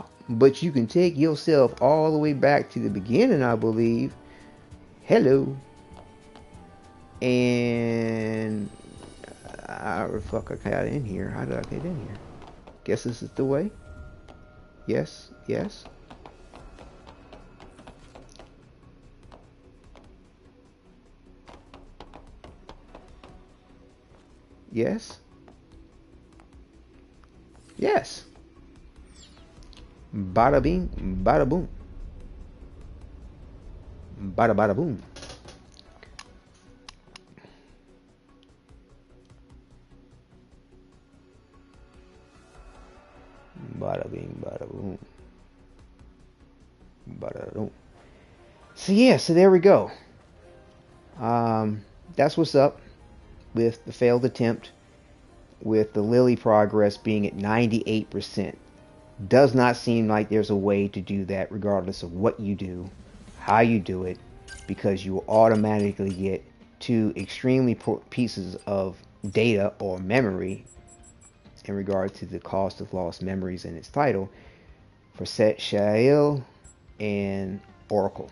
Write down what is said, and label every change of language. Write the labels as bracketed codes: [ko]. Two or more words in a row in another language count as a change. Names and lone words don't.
[en] But you can take yourself all the way back to the beginning, I believe. Hello. And how the fuck I got in here? How did I get in here? Guess this is the way. Yes. Yes. Bada bing, bada boom. Bada boom. Bada bing, bada boom. Bada boom. So yeah, so there we go. That's what's up with the failed attempt, with the Lily progress being at 98%. Does not seem like there's a way to do that regardless of what you do, how you do it, because you will automatically get 2 extremely poor pieces of data or memory in regard to the cost of lost memories in its title for Set Shael and Oracle.